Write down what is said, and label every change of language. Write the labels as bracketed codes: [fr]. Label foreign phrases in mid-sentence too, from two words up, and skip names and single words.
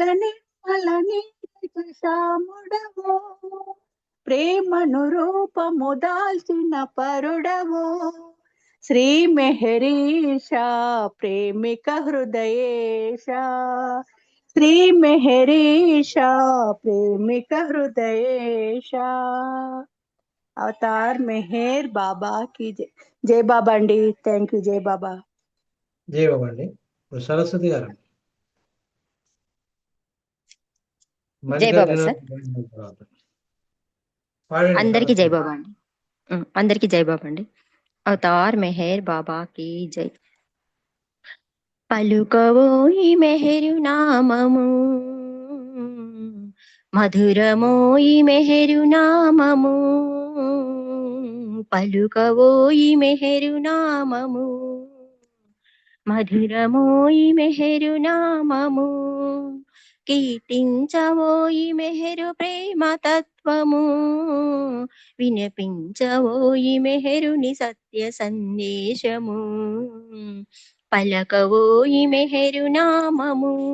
[te] నిర్మల నీరజ శ్యాముడవో, ప్రేమను రూపము దాల్చిన పరుడవో, శ్రీ మెహరీష ప్రేమిక హృదయేష, శ్రీ మెహరీష ప్రేమిక హృదయేష. [hi] अवतार मेहर बाबा की जय. [te] జై బాబా అండి. [en] thank you. [te] జై బాబా. జై బాబా అండి. ఇప్పుడు సరస్వతి గారు జై బాబా సార్. అందరికి జై బాబా అండి. అందరికి జై బాబా అండి. [hi] अवतार मेहर बाबा की जय. [te] పలుకవోయి మెహరు నామము, మధురమోయి మెహరు నామము, పలుకవోయి మెహరు నామము, మధురమోయి మెహరు నామము, కీర్తించవోయి మెహరు ప్రేమ తత్వము, వినిపించవోయి మెహరుని సత్య సందేశము, పలకవోయి మెహరు నామము,